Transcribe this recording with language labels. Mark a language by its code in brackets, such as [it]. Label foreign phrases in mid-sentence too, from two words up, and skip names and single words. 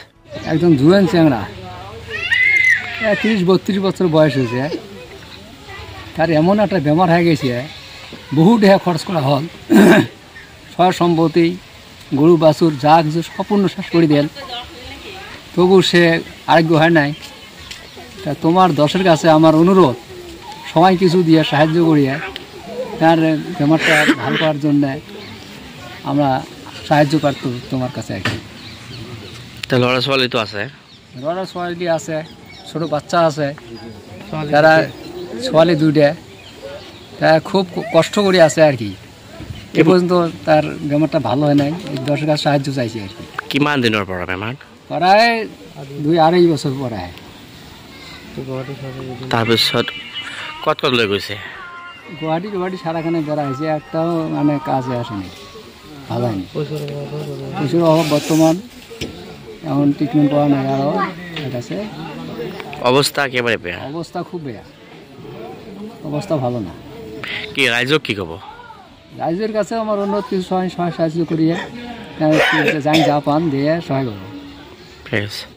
[bn] একদম জুয়ান চ্যাংড়া 30-32 বছর বয়স হয়েছে তার এমন একটা বেমার হয়ে গেছে বহু টাকা খরচ করা হল সয় সম্পত্তি গরু বাছুর যা কিছু সম্পূর্ণ শেষ করে দেন তবু সে আরোগ্য হয় নাই তা তোমার দশের কাছে আমার অনুরোধ সবাই কিছু দিয়ে সাহায্য করিয়ে তার বেমারটা ভালো করার জন্য আমরা সাহায্য পারত তোমার কাছে আর কি [as] ল'ৰা ছোৱালী তো আছে ল'ৰা ছোৱালী আছে [bn] ছোট বাচ্চা আছে তারা ছোৱালী 2টা তারা খুব কষ্ট করে আছে আর কি এ পর্যন্ত তার বেমারটা ভালো হয় নাই দশের কাছে সাহায্য চাইছে আর কি [as] কিমান দিনৰ পৰা বেমাৰ [bn] প্রায় 2-2.5 বছর পরে [as] তাৰপিছত ক'ত লৈ গৈছে [bn] গুৱাহাটী সারাখানে বেড়া হয়েছে একটাও মানে কাজে আসেনি ভালো হয়নি পয়সার অভাব বর্তমান এখন ট্রিটমেন্ট করা নাই আরও আছে [as] অৱস্থা একেবাৰে বেয়া [bn] অবস্থা খুব বেয়া অবস্থা ভালো না [as] কি ৰাইজক কি ক'ব [bn] রাইজের কাছে আমার অনুরোধ কিছু সহায় সাহায্য করিয়ে জানি যা পান দিয়ে সহায় করবো ঠিক আছে